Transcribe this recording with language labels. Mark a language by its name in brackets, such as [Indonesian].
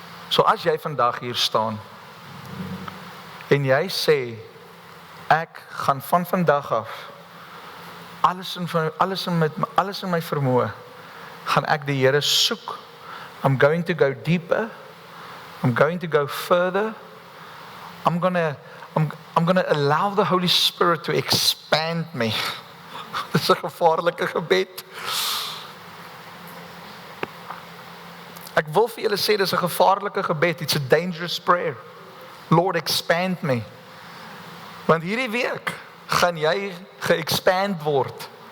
[Afrikaans] So as jy vandag hier staan en jy sê, ek gaan van vandag af alles in my vermoë gaan ek die Here soek. [English] I'm going to go deeper. I'm going to go further. I'm going to allow the Holy Spirit to expand me. [Afrikaans] Dit is 'n gevaarlike gebed. Ek wil vir julle sê, dit is 'n gevaarlike gebed. [English] It's a dangerous prayer. Lord, expand me. [Afrikaans] Want hierdie week gaan jy ge-expand word.